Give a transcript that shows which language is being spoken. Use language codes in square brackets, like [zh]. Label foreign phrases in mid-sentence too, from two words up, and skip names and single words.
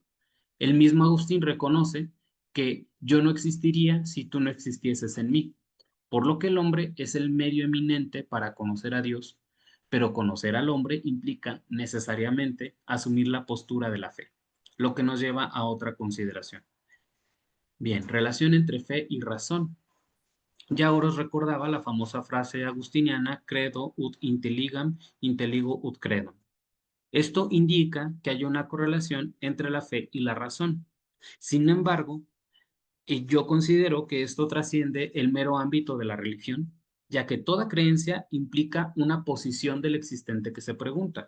[es] El mismo Agustín reconoce que yo no existiría si tú no existieses en mí, por lo que el hombre es el medio eminente para conocer a Dios, pero conocer al hombre implica necesariamente asumir la postura de la fe, lo que nos lleva a otra consideración. Bien, relación entre fe y razón. Ya Oros recordaba la famosa frase agustiniana: [la] credo ut intelligam, intelligo ut credam. [es] Esto indica que hay una correlación entre la fe y la razón. Sin embargo, yo considero que esto trasciende el mero ámbito de la religión, ya que toda creencia implica una posición del existente que se pregunta.